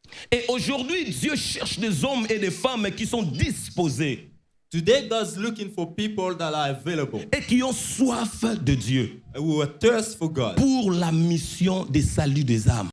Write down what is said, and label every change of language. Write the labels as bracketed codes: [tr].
[fr] Et aujourd'hui, Dieu cherche des hommes et des femmes qui sont disposés [en] Today, God's looking for people that are available, [fr] et qui ont soif de Dieu [en] who are thirst for God, [fr] pour la mission des saluts des âmes.